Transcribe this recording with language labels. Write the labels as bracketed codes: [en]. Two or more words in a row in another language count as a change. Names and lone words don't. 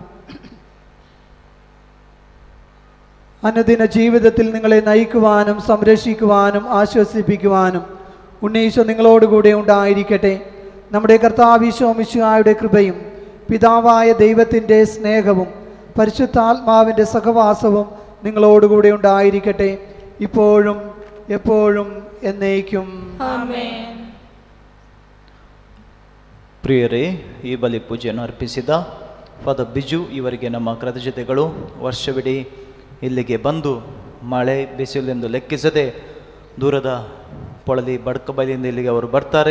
[ml] അനുദിന ജീവിതത്തിൽ നിങ്ങളെ നയിക്കുവാനും സംരക്ഷിക്കുവാനും ആശ്വസിപ്പിക്കുവാനും ഉണ്ണീശോ നിങ്ങളോടുകൂടെ ഉണ്ടായിരിക്കട്ടെ. നമ്മുടെ കർത്താവ് ഈശോ മിശിഹായുടെ കൃപയും പിതാവായ ദൈവത്തിൻ്റെ സ്നേഹവും പരിശുദ്ധാത്മാവിൻ്റെ സഹവാസവും നിങ്ങളോടുകൂടെ ഉണ്ടായിരിക്കട്ടെ, ഇപ്പോഴും എപ്പോഴും എന്നേക്കും. [kn] ಪ್ರಿಯರೇ, ಈ ಬಲಿ ಪೂಜೆಯನ್ನು ಅರ್ಪಿಸಿದ ಫಾದರ್ ಬಿಜು ಇವರಿಗೆ ನಮ್ಮ ಕೃತಜ್ಞತೆಗಳು. ವರ್ಷವಿಡೀ ಇಲ್ಲಿಗೆ ಬಂದು ಮಳೆ ಬಿಸಿಲೆಂದು ಲೆಕ್ಕಿಸದೆ ದೂರದ ಪೊಳಲಿ ಬಡಕಬೈಲಿಂದ ಇಲ್ಲಿಗೆ ಅವರು ಬರ್ತಾರೆ.